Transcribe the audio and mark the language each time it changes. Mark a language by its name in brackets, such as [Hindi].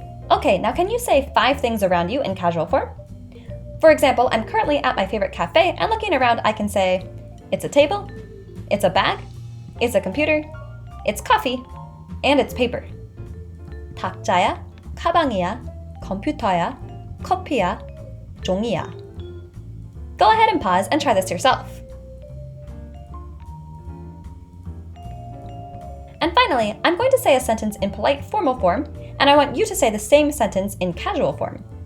[English] Okay, now can you say 5 things around you in casual form? For example, I'm currently at my favorite cafe, and looking around I can say, it's a table, it's a bag, it's a computer, it's coffee, and it's paper. [Korean] 탁자야, 가방이야, 컴퓨터야, 커피야, 종이야. [English] Go ahead and pause and try this yourself. And finally, I'm going to say a sentence in polite formal form, and I want you to say the same sentence in casual form.